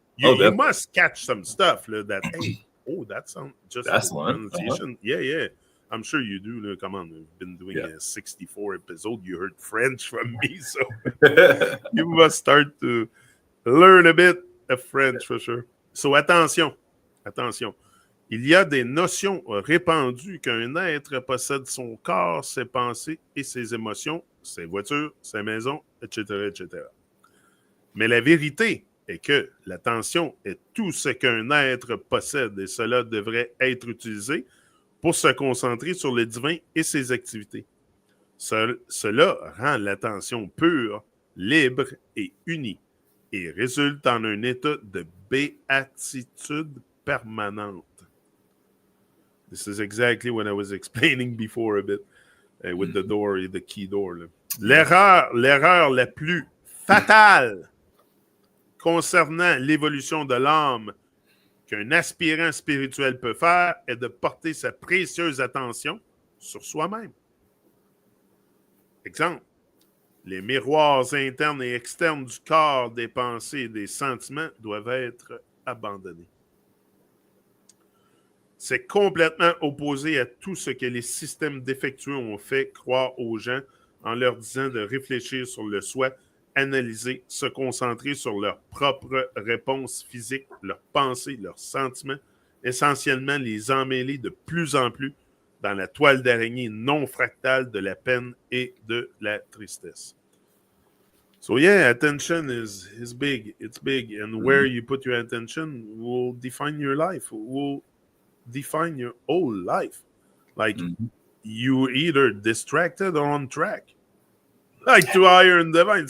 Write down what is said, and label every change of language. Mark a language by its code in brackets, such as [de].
[en] You must catch some stuff that, hey, that sounds just that's one. pronunciation. Yeah. I'm sure you do. Là. Come on, we've been doing 64 episodes. You heard French from me, so you must start to learn a bit of French for sure. So attention. [fr] Il y a des notions répandues qu'un être possède son corps, ses pensées et ses émotions, ses voitures, ses maisons, etc., etc. Mais la vérité est que l'attention est tout ce qu'un être possède et cela devrait être utilisé pour se concentrer sur le divin et ses activités. Cela rend l'attention pure, libre et unie et résulte en un état de béatitude permanente. [en] This is exactly what I was explaining before a bit with the door, the key door. [fr] L'erreur la plus fatale concernant l'évolution de l'âme qu'un aspirant spirituel peut faire est de porter sa précieuse attention sur soi-même. Exemple, les miroirs internes et externes du corps, des pensées et des sentiments doivent être abandonnés. C'est complètement opposé à tout ce que les systèmes défectueux ont fait croire aux gens en leur disant de réfléchir sur le soi, analyser, se concentrer sur leurs propres réponses physiques, leurs pensées, leurs sentiments, essentiellement les emmêler de plus en plus dans la toile d'araignée non fractale de la peine et de la tristesse. [en] So yeah, attention is big. It's big. And where you put your attention will define your life, will define your whole life. Like you either distracted or on track. Like to higher and divine.